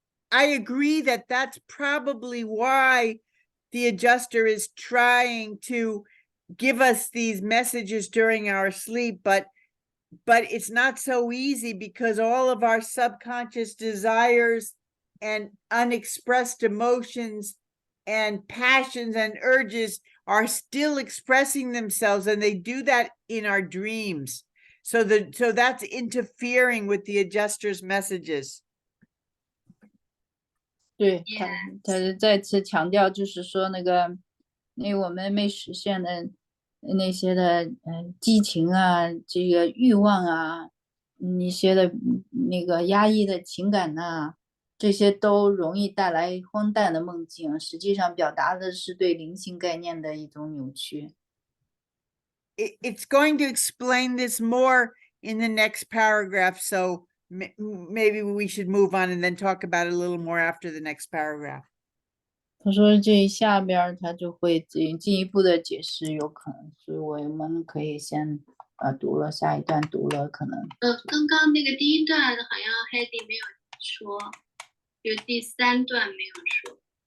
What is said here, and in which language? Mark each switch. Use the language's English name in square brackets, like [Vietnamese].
[English] I agree that that's probably why the adjuster is trying to give us these messages during our sleep, but it's not so easy because all of our subconscious desires and unexpressed emotions and passions and urges are still expressing themselves, and they do that in our dreams. So that's interfering with the adjuster's messages. [Chinese] 对，他再次强调，就是说那我们没实现的那些的激情啊，这个欲望啊，一些的那个压抑的情感呐，这些都容易带来荒诞的梦境，实际上表达的是对灵性概念的一种扭曲。 [English] It's going to explain this more in the next paragraph, so maybe we should move on and then talk about it a little more after the next paragraph. [Chinese] 他说这下边他就会进一步的解释，有可能，所以我们可以先读了下一段，读了可能。刚刚那个第一段好像 Heidi 没有说，有第三段没有说。